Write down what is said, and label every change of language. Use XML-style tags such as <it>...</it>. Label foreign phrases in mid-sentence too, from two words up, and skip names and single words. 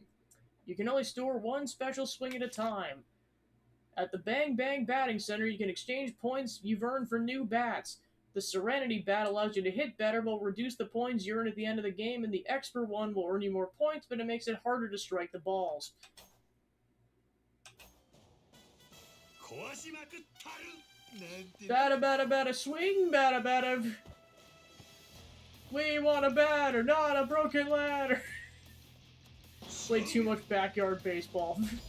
<en>You can only store one special swing at a time. At the Bang Bang Batting Center, you can exchange points you've earned for new bats. The Serenity Bat allows you to hit better, but will reduce the points you earn at the end of the game, and the Expert one will earn you more points, but it makes it harder to strike the balls. Bada bada bada swing, bada bada. We want a batter, not a broken ladder. Play too much backyard baseball.</en>